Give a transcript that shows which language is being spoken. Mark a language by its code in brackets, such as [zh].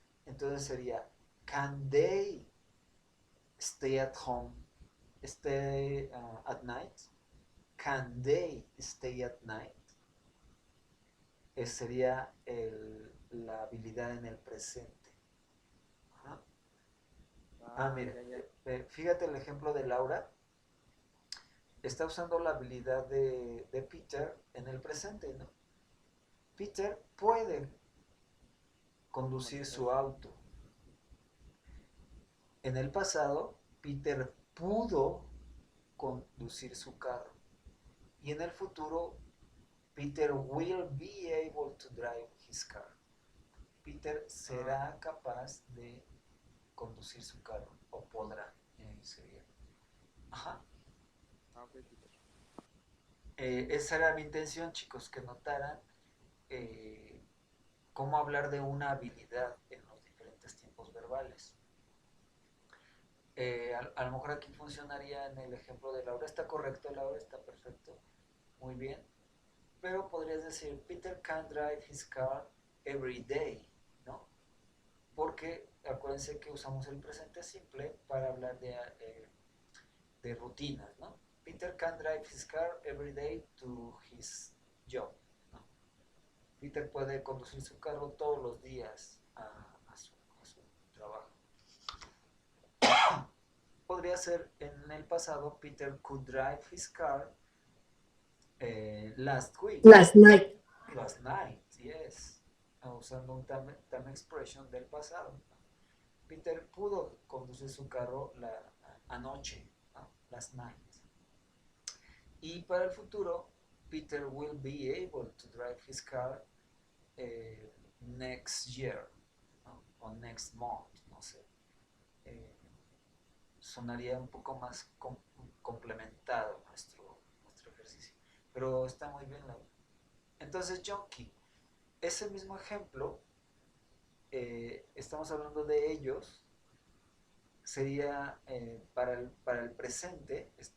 [es] Entonces sería, [en] can they stay at home, stay at night? Can they stay at night? [es] Sería la habilidad en el presente. Ajá. Mira, fíjate el ejemplo de Laura. Está usando la habilidad de Peter en el presente, ¿no? Peter puede conducir su auto. En el pasado, Peter pudo conducir su carro. Y en el futuro, [en] Peter will be able to drive his car. [es] Peter será capaz de conducir su carro, o podrá, sería. Ajá. [en] Okay, teacher. [es] Esa era mi intención, chicos, que notaran cómo hablar de una habilidad en los diferentes tiempos verbales. A lo mejor aquí funcionaría en el ejemplo de Laura. Está correcto, Laura, está perfecto. Muy bien. Pero podrías decir, [en] Peter can drive his car every day, ¿no? [es] Porque acuérdense que usamos el presente simple para hablar de rutinas, ¿no? [en] Peter can drive his car every day to his job, ¿no? [es] Peter puede conducir su carro todos los días a su trabajo. Podría ser en el pasado, [en] Peter could drive his car last week. Last night. Last night, yes. [es] Usando un [en] time expression [es] del pasado. Peter pudo conducir su carro anoche, ¿no? [en] Last night. [es] Y para el futuro, [en] Peter will be able to drive his car next year, ¿no? [es] O [en] next month, [es] no sé. Sonaría un poco más complementado nuestro ejercicio. Pero está muy bien, Laura. Entonces, Jonky, ese mismo ejemplo, estamos hablando de ellos, sería para el presente,